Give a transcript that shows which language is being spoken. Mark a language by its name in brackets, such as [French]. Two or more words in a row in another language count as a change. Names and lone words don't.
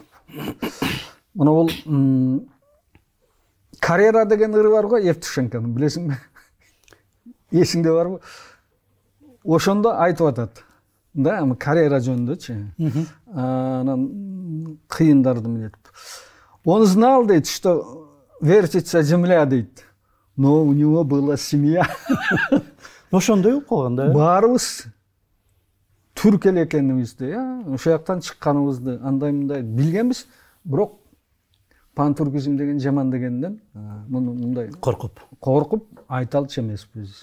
[Kyrgyz] Мына бул Карьера деген ыры бар го, Евтушенконун, билесиңби? Эсиңде барбы? Ошондо айтып атат. Да, карьера жөнүндөчү. Анан кыйындарды менетип. [Russian] Он знал, дейт, что вертится земля, дейт. Но у него была семья. [Kyrgyz] Ошондой болуп калган да. Баарыбыз түрк эле экенибизди, ошол жактан чыкканыбызды андай мындай билгенбиз, бирок пан-туркизм деген жаман дегенден мындай коркуп айта алчу эмеспиз.